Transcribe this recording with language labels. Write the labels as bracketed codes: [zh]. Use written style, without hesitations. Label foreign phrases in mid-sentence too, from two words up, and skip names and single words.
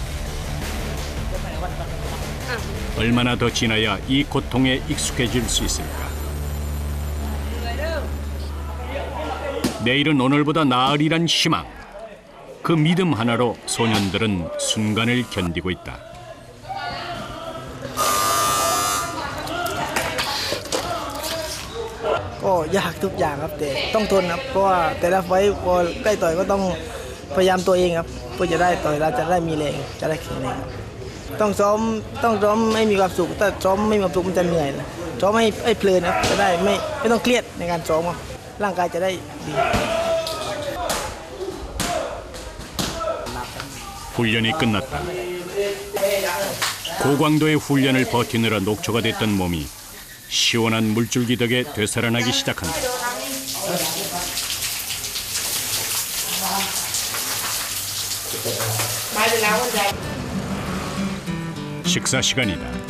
[ko] 얼마나 더 지나야 이 고통에 익숙해질 수 있을까? 내일은 오늘보다 나으리란 희망. 그 믿음 하나로 소년들은 순간을 견디고 있다. [th] ก็ยากทุกอย่างครับแต่ต้องทนครับเพราะว่าแต่ละไฟต์พอได้ต่อยก็ต้องพยายามตัวเองครับเพื่อจะได้ต่อยเราจะได้มีแรงจะได้แข็งแรงครับต้องซ้อมให้มีความสุขถ้าซ้อมไม่มีความสุขมันจะเหนื่อยนะซ้อมให้เพลินครับจะได้ไม่ต้องเครียดในการซ้อมครับร่างกายจะได้ดี [ko] 훈련이 끝났다. 고강도의 훈련을 버티느라 녹초가 됐던 몸이 시원한 물줄기 덕에 되살아나기 시작한다. 식사 시간이다.